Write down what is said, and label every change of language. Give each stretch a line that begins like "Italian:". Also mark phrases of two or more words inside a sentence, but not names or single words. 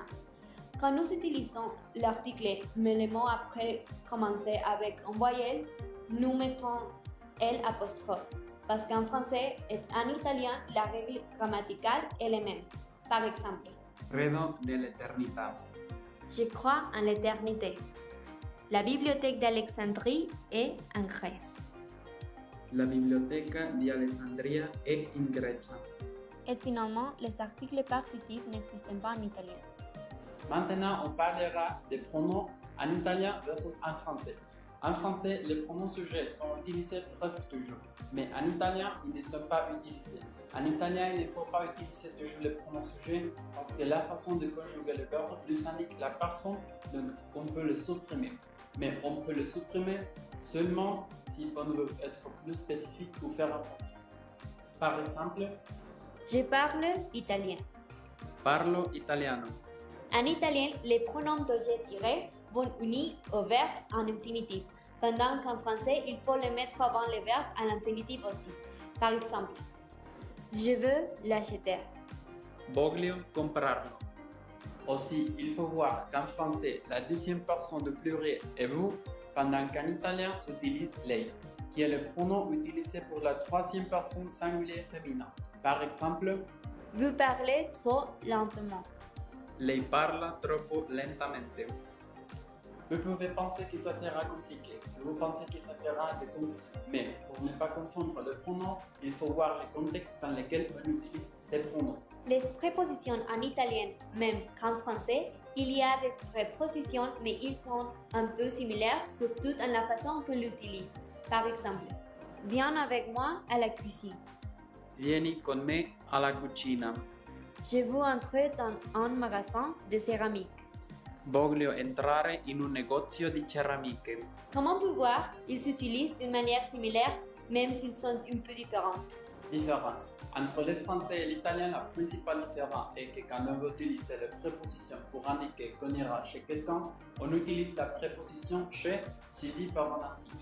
French: Quand nous utilisons l'article mais le mot après commencer avec un voyelle, nous mettons L', parce qu'en français et en italien, la règle grammaticale est la même. Par exemple,
Italian: Credo nell'eternità.
French: je crois en l'éternité. La bibliothèque d'Alexandrie est en Grèce.
Italian: La biblioteca di Alessandria è in Grecia.
French: Et finalement, les articles partitifs n'existent pas en italien. Maintenant, on parlera des pronoms en italien versus en français. En français, les pronoms sujets sont utilisés presque toujours, mais en italien, ils ne sont pas utilisés. En italien, il ne faut pas utiliser toujours les pronoms sujets parce que la façon de conjuguer le verbe nous indique la personne, donc on peut le supprimer. Mais on peut le supprimer seulement si on veut être plus spécifique ou faire un français. Par exemple, Je parle italien.
Italian: parlo italiano.
French: En italien, les pronoms d'objet tiré vont unis au verbe en infinitif, pendant qu'en français, il faut les mettre avant le verbe en infinitif aussi. Par exemple, je veux l'acheter.
Italian: Voglio comprarlo.
French: Aussi, il faut voir qu'en français, la deuxième personne du pluriel est vous, pendant qu'en italien s'utilise lei, qui est le pronom utilisé pour la troisième personne singulière féminin. Par exemple, Vous parlez trop lentement.
Italian: lei parla troppo lentamente.
French: Vous pouvez penser que ça sera compliqué, vous pensez que ça fera des confusions, mais pour ne pas confondre le pronom, il faut voir le contexte dans lequel on utilise ces pronoms. Les prépositions en italien, même qu'en français, il y a des prépositions, mais ils sont un peu similaires, surtout dans la façon qu'on l'utilise. Par exemple, viens avec moi à la cuisine.
Italian: Vieni con me alla cucina.
French: Je veux entrer dans un magasin de céramique.
Italian: Voglio entrare in un negozio di ceramiche.
French: Comme on peut voir, ils s'utilisent d'une manière similaire, même s'ils sont un peu différents. Différence. Entre le français et l'italien, la principale différence est que quand on veut utiliser la préposition pour indiquer qu'on ira chez quelqu'un, on utilise la préposition chez suivie par un article.